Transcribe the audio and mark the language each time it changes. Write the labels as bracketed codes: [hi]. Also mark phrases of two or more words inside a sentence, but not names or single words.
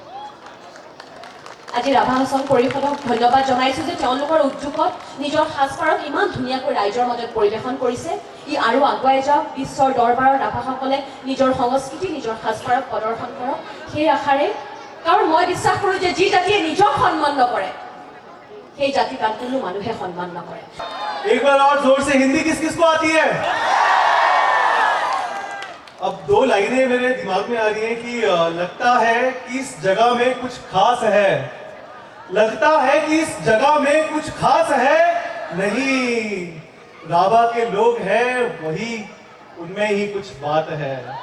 [as] আজি ৰাভা হাছং পৰিষদক ধন্যবাদ জনাইছোঁ যে তেওঁলোকৰ উদ্যোগত নিজৰ সাজপাৰক ইমান ধুনীয়াকৈ ৰাইজৰ মাজত পৰিৱেশন কৰিছে ই আৰু আগুৱাই যাওক বিশ্বৰ দৰবাৰত ৰাভাসকলে নিজৰ সংস্কৃতি নিজৰ সাজপাৰক প্ৰদৰ্শন কৰক সেই আশাৰে কাৰণ মই বিশ্বাস কৰোঁ যে যি জাতিয়ে নিজক সন্মান নকৰে সেই জাতিক আন কোনো মানুহে সন্মান নকৰে [hi] एक बार और जोर से हिंदी किस किस को आती है अब 2 लाइनें मेरे दिमाग में आ रही हैं कि लगता है कि इस जगह में कुछ खास है लगता है कि इस जगह में कुछ खास है नहीं राभा के लोग हैं वही उनमें ही कुछ बात है